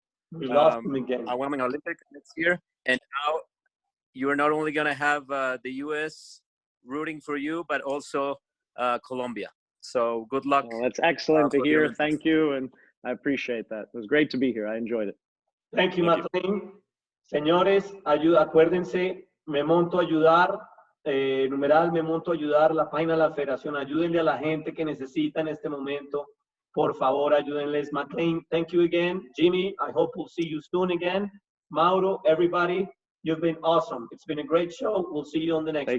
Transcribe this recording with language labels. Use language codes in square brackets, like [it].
[en] We lost him again. I won an Olympic next year. And now you're not only going to have the U.S. rooting for you, but also Colombia. So good luck. Well, that's excellent to hear. Thank you. And I appreciate that. It was great to be here. I enjoyed it. Thank you, McLain. [es] Señores, acuérdense, me monto a ayudar, numeral, me monto a ayudar, la página de la federación. Ayúdenle a la gente que necesita en este momento. Por favor, ayúdenles. [en] McLain, thank you again. Jimmy, I hope we'll see you soon again. Mauro, everybody, you've been awesome. It's been a great show. We'll see you on the next one.